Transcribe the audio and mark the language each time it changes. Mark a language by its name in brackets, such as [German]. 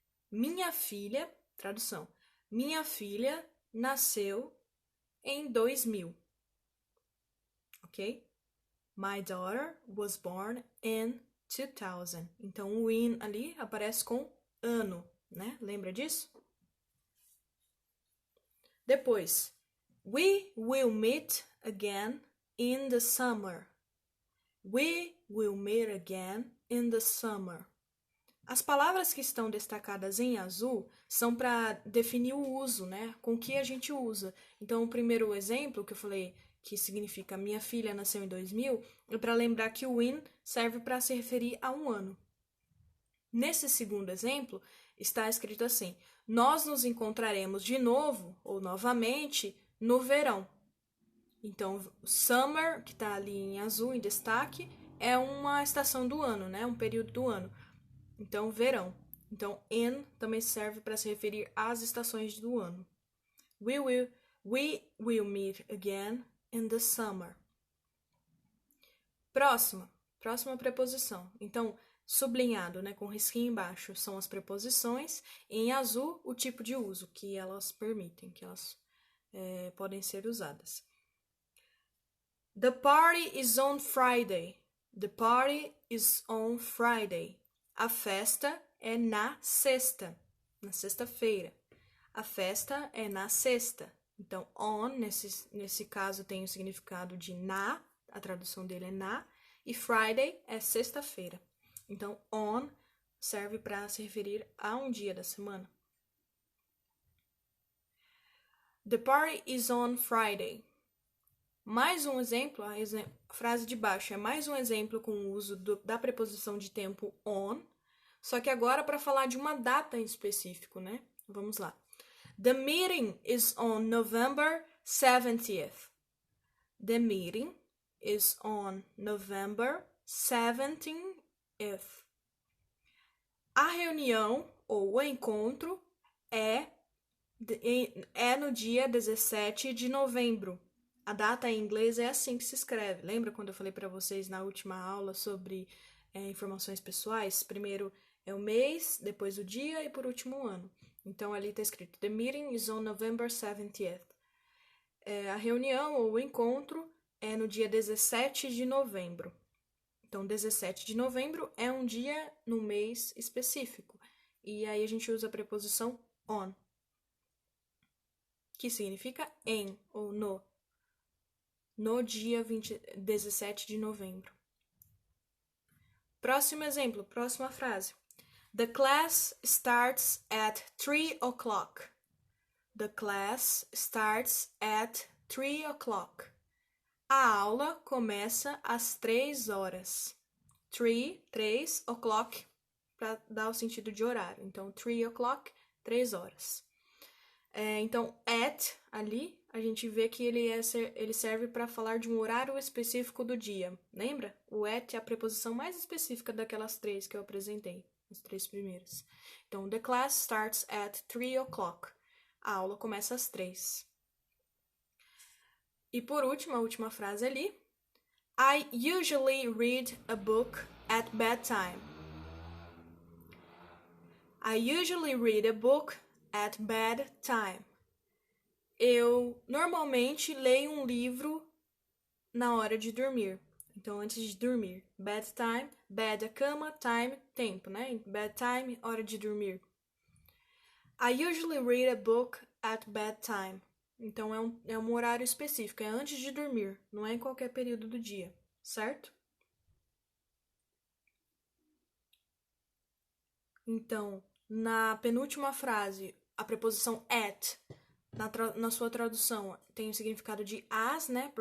[Portuguese] Minha filha, tradução. Minha filha nasceu em 2000. Ok? [English] My daughter was born in 2000. [Portuguese] Então, o in ali aparece com ano, né? Lembra disso? Depois, [English] we will meet again in the summer. We will meet again in the summer. [Portuguese] As palavras que estão destacadas em azul são para definir o uso, né? Com que a gente usa. Então, o primeiro exemplo que eu falei, que significa minha filha nasceu em 2000, é para lembrar que o in serve para se referir a um ano. Nesse segundo exemplo, está escrito assim: nós nos encontraremos de novo ou novamente no verão. Então, summer, que está ali em azul, em destaque, é uma estação do ano, né? Um período do ano. Então, verão. Então, in também serve para se referir às estações do ano. [English] We will meet again in the summer. [Portuguese] Próxima preposição. Então, sublinhado, né, com risquinho embaixo, são as preposições. Em azul, o tipo de uso que elas permitem, que elas podem ser usadas. [English] The party is on Friday. The party is on Friday. [Portuguese] A festa é na sexta-feira. A festa é na sexta. Então, on, nesse caso, tem o significado de na, a tradução dele é na, e Friday é sexta-feira. Então, on serve para se referir a um dia da semana. [English] The party is on Friday. [Portuguese] Mais um exemplo, a frase de baixo é mais um exemplo com o uso da preposição de tempo on, só que agora para falar de uma data em específico, né? Vamos lá. [English] The meeting is on November 70th. The meeting is on November 17th. [Portuguese] A reunião ou o encontro é no dia 17 de novembro. A data em inglês é assim que se escreve. Lembra quando eu falei para vocês na última aula sobre informações pessoais? Primeiro é o mês, depois o dia e por último o ano. Então ali está escrito: [English] The meeting is on November 70th. [Portuguese] A reunião ou o encontro é no dia 17 de novembro. Então, 17 de novembro é um dia no mês específico. E aí a gente usa a preposição on, que significa em ou no dia 17 de novembro. Próximo exemplo, próxima frase. [English] The class starts at 3 o'clock. The class starts at 3 o'clock. [Portuguese] A aula começa às 3 horas. 3 o'clock, para dar o sentido de horário. Então, 3 o'clock, 3 horas. Então, at, ali, a gente vê que ele serve para falar de um horário específico do dia. Lembra? O at é a preposição mais específica daquelas três que eu apresentei, as três primeiras. Então, [English] the class starts at 3 o'clock. [Portuguese] A aula começa às 3. E por último, a última frase ali. [English] I usually read a book at bedtime. I usually read a book at bedtime. [Portuguese] Eu normalmente leio um livro na hora de dormir. Então, antes de dormir. Bedtime, bed a cama, time, tempo, né? Bedtime, hora de dormir. [English] I usually read a book at bedtime. [Portuguese] Então, é um horário específico, é antes de dormir, não é em qualquer período do dia, certo? Então, na penúltima frase, a preposição at, na sua tradução, tem o significado de às, né?